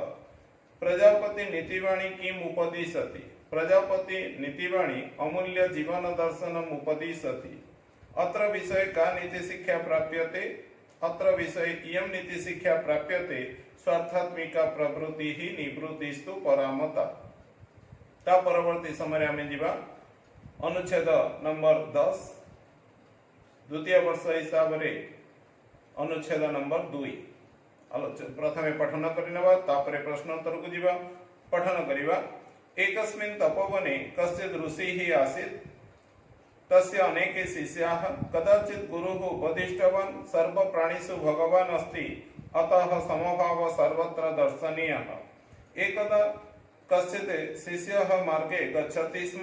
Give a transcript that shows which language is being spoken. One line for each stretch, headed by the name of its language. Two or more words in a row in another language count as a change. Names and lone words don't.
Sanskrit: प्रजापति नीतिवाणी किम् उपदिशति। प्रजापति नीतिवाणी अमूल्य जीवन दर्शनम् उपदिशति। अत्र विषये का नीति शिक्षा प्राप्यते। अत्र विषये इयं नीति शिक्षा प्राप्यते स्वार्थात्मिका प्रवृत्ति ही निवृत्तिस्तु परामता।
Odia: ତା ପରବର୍ତ୍ତୀ ସମୟ ଆମେ ଯିବା ଅନୁଚ୍ଛେଦ ନମ୍ବର 10 ଦ୍ୱିତୀୟ ବର୍ଷ ହିସାବ ରେ ଅନୁଚ୍ଛେଦ ନମ୍ବର 2 ପ୍ରଥମେ ପଠନ କରିନବା ତାପରେ ପ୍ରଶ୍ନୋତ୍ତର କୁ ଯିବା ପଠନ କରିବା।
Sanskrit: एकस्मिन् तपोवने कश्चित् ऋषिः आसीत्। तस्य अनेके शिष्याः। कदाचित् गुरुः उपदिष्टवान् सर्वप्राणिषु भगवान् अस्ति अतः समभाव सर्वत्र दर्शनीयः। एकदा कश्चित् शिष्यः मार्गे गच्छति स्म।